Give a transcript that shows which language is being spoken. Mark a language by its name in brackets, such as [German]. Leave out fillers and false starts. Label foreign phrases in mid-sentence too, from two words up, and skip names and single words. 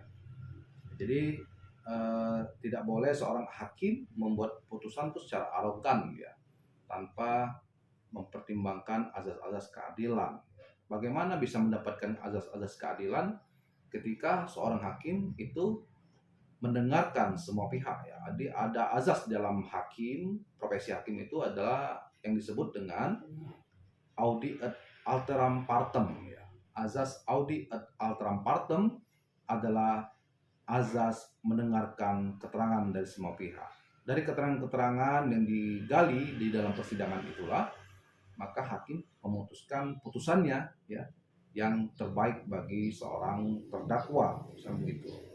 [Indonesian] Jadi tidak boleh seorang hakim membuat putusan itu secara arogan ya, tanpa mempertimbangkan azas-azas keadilan. Bagaimana bisa mendapatkan azas-azas keadilan ketika seorang hakim itu mendengarkan semua pihak ya. Jadi ada azas dalam hakim, profesi hakim itu adalah yang disebut dengan [Latin] audi ad alteram partem [Indonesian] ya. Azas [Latin] audi ad alteram partem [Indonesian] adalah azas mendengarkan keterangan dari semua pihak. Dari keterangan-keterangan yang digali di dalam persidangan itulah maka hakim memutuskan putusannya ya, yang terbaik bagi seorang terdakwa, misalnya begitu.